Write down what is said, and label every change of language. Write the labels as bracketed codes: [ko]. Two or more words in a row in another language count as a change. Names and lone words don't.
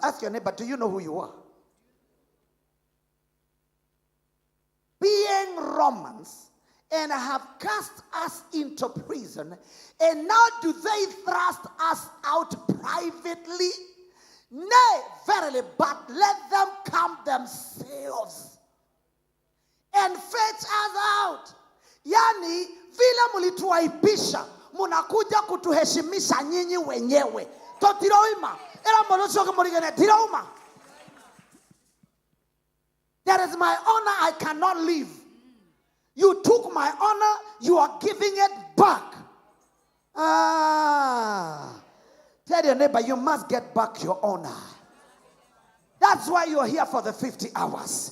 [en] Ask your neighbor, do you know who you are? Being Romans, and have cast us into prison, and now do they thrust us out privately? Nay, verily, but let them come themselves and fetch us out. [sw] Yani, vile mulituaibisha, munakuja kutuheshimisha nyinyi wenyewe. [guz] To tiroima, era molosoke morigene tiroima. [en] That is my honor, I cannot leave. You took my honor, you are giving it back. Tell your neighbor, you must get back your honor. That's why you are here for the 50 hours.